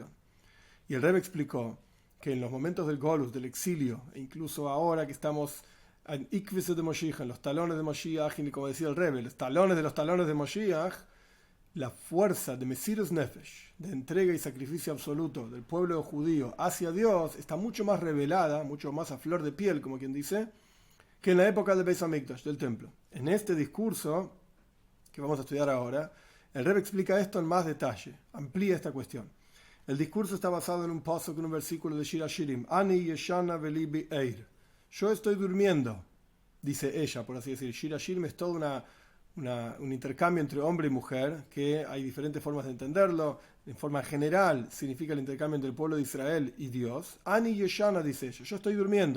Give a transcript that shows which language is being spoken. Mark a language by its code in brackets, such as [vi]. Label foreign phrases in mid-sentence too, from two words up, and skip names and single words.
[es] Y el Rebbe explicó que en los momentos del Golus, del exilio, e incluso ahora que estamos en [arc] עקבתא דמשיחא, [es] en los talones de Moshiach, y como decía el Rebbe, los talones de Moshiach, la fuerza de [he] מסירות נפש, [es] de entrega y sacrificio absoluto del pueblo judío hacia Dios, está mucho más revelada, mucho más a flor de piel, como quien dice, que en la época del [he] בית המקדש, [es] del templo. En este discurso, que vamos a estudiar ahora, el Rebbe explica esto en más detalle, amplía esta cuestión. El discurso está basado en un pasuk, en un versículo de Shir Hashirim. [he] אני ישנה ולבי ער. [es] Yo estoy durmiendo, dice ella, por así decir. Shir Hashirim es todo un intercambio entre hombre y mujer, que hay diferentes formas de entenderlo. En forma general, significa el intercambio entre el pueblo de Israel y Dios. [he] אני ישנה, [es] dice ella. Yo estoy durmiendo.